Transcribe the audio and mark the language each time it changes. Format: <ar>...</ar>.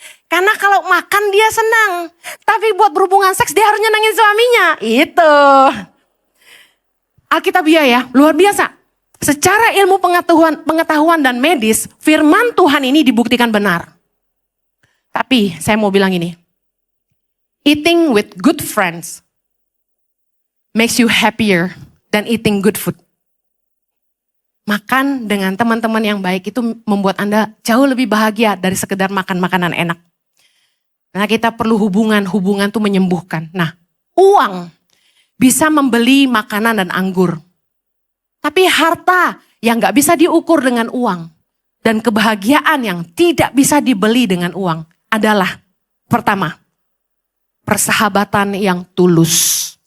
<id>Karena kalau makan dia senang. Tapi buat berhubungan seks dia harus nyenengin suaminya. Itu. Alkitabiah ya, luar biasa. Secara ilmu pengetahuan dan medis, firman Tuhan ini dibuktikan benar. Tapi saya mau bilang ini.</id> <en>Eating with good friends makes you happier than eating good food.</en> <id>Makan dengan teman-teman yang baik itu membuat Anda jauh lebih bahagia dari sekedar makan makanan enak. Nah kita perlu hubungan tuh menyembuhkan. Nah uang bisa membeli makanan dan anggur. Tapi harta yang gak bisa diukur dengan uang. Dan kebahagiaan yang tidak bisa dibeli dengan uang adalah pertama, persahabatan yang tulus.</id>